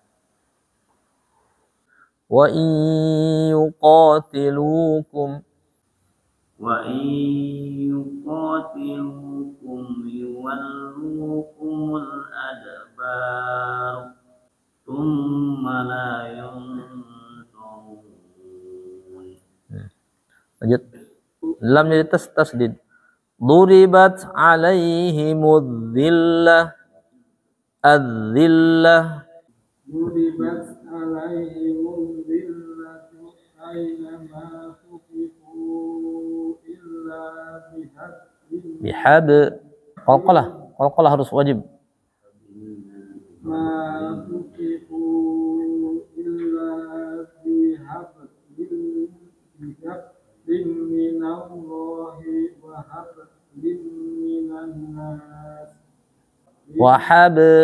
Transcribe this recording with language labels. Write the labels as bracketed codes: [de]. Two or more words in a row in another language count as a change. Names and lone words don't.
[ar] وإن يقاتلوكم يولوكم الأدبار ثم لا ينصرون. [id] Lanjut. Lam jadi tasdid. [ar] ضربت عليهم الذلة الذلة. ضربت عليهم الذلة أينما ثقفوا إلا [id] bihab. Qalqalah harus wajib. [ar] ما ثقفوا إلا بحبل من الله وحبل من الناس. Wahab